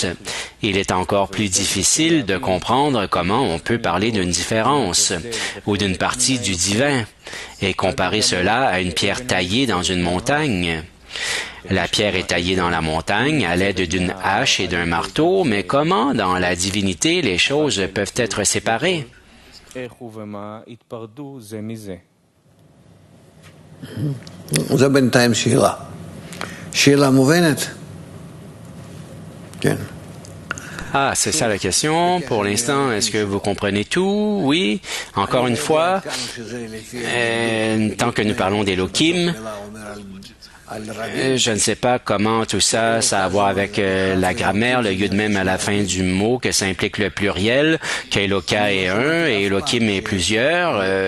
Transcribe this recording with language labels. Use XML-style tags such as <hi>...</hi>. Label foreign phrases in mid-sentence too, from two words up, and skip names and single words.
<fr>Il est encore plus difficile de comprendre comment on peut parler d'une différence ou d'une partie du divin et comparer cela à une pierre taillée dans une montagne. La pierre est taillée dans la montagne à l'aide d'une hache et d'un marteau, mais comment, dans la divinité, les choses peuvent être séparées?</fr> <he>זה בינתיים שאלה. שאלה מובנת? כן.</he> <fr>Ah, c'est ça la question. Pour l'instant, est-ce que vous comprenez tout? Oui. Encore une fois, tant que nous parlons d'Elohim, je ne sais pas comment tout ça a à voir avec la grammaire, le yud même à la fin du mot, que ça implique le pluriel, qu'Eloka est un et Elohim est plusieurs.</fr>